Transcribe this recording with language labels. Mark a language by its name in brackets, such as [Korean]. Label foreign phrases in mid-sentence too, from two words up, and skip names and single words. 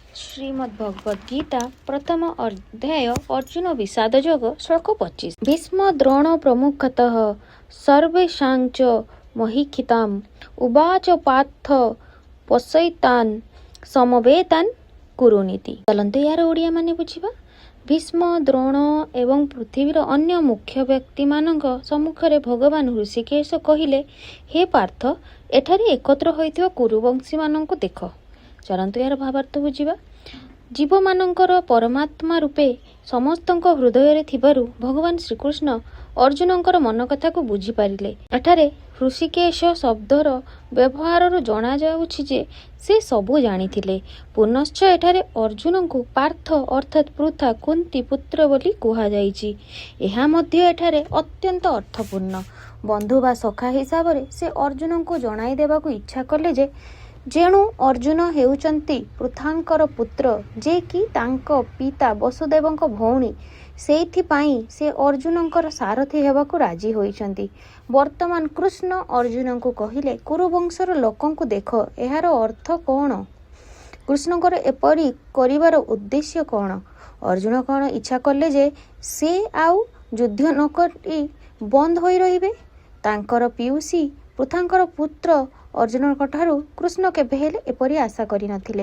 [Sanskrit] श्रीमद्भगवद गीता प्रथम अध्याय अर्जुन विषाद योग श्लोक 25। भीष्म द्रोण प्रमुखतः सर्वेषांच महीक्षिताम् उवाच पार्थ पश्यैतान् समवेतान् कुरुनीति। [Odia] ଚଲତେ ୟାର ଓଡ଼ିଆ ମାନେ ବୁଝିବା। ଭୀଷ୍ମ ଦ୍ରୋଣ ଏବଂ ପୃଥ୍ୱୀର ଅନ୍ୟ ମୁଖ୍ୟ ବ୍ୟକ୍ତି ମାନଙ୍କ ସମ୍ମୁଖରେ ଭଗବାନ ହୃଷୀକେଶ କହିଲେ, ହେ ପାର୍ଥ, ଏଠାରେ ଏକତ୍ର ହୋଇଥିବା କୁରୁବଂଶୀ ମାନଙ୍କୁ ଦେଖ। ଚଲତୁ ୟାର ଭାବାର୍ଥ ବୁଝିବା। ଜୀବ ମାନଙ୍କର ପରମାତ୍ମା ରୂପେ ସମସ୍ତଙ୍କ ହୃଦୟ ଥିବାରୁ ଭଗବାନ ଶ୍ରୀକୃଷ୍ଣ ଅର୍ଜୁନଙ୍କର ମନ କଥା କୁ ବୁଝି ପାରିଲେ। ଏଠାରେ ହୃଷୀକେଶ ଶବ୍ଦର ବ୍ୟବହାର ଜଣା ଯାଉଛି ଯେ ସେ ସବୁ ଜାଣିଥିଲେ। ପୁନଶ୍ଚ ଏଠାରେ ଅର୍ଜୁନ କୁ ପାର୍ଥ ଅର୍ଥାତ ପୃଥା କୁନ୍ତୀ ପୁତ୍ର ବୋଲି କୁହା ଯାଉଛି। ଏହା ମଧ୍ୟ ଏଠାରେ ଅତ୍ୟନ୍ତ ଅର୍ଥପୂର୍ଣ୍ଣ। ବନ୍ଧୁ ବା ସଖା ହିସାବ ରେ ସେ ଅର୍ଜୁନ କୁ ଜଣାଇ ଦେବାକୁ ଇଚ୍ଛା କଲେ ଯେ ଯେଣୁ ଅର୍ଜୁନ ହେଉଛନ୍ତି ପୃଥାଙ୍କର ପୁତ୍ର, ଯେ କି ତାଙ୍କ ପିତା ବସୁଦେବଙ୍କ ଭଉଣୀ, ସେଇଥିପାଇଁ ସେ ଅର୍ଜୁନଙ୍କର ସାରଥୀ ହେବାକୁ ରାଜି ହୋଇଛନ୍ତି। ବର୍ତ୍ତମାନ କୃଷ୍ଣ ଅର୍ଜୁନ କୁ କହିଲେ, କୁରୁବଂଶର ଲୋକଙ୍କୁ ଦେଖ, ଏହାର ଅର୍ଥ କଣ? କୃଷ୍ଣଙ୍କର ଏପରି କରିବାର ଉଦ୍ଦେଶ୍ୟ କଣ? ଅର୍ଜୁନ କଣ ଇଚ୍ଛା କଲେ ଯେ ସେ ଆଉ ଯୁଦ୍ଧ ନ କରି ବନ୍ଦ ହୋଇ ରହିବେ? ତାଙ୍କର ପିଉସୀ ପୃଥାଙ୍କର ପୁତ୍ର ଅର୍ଜୁନ ଠାରୁ କୃଷ୍ଣ କେବେ ହେଲେ ଏପରି ଆଶା କରି ନଥିଲେ।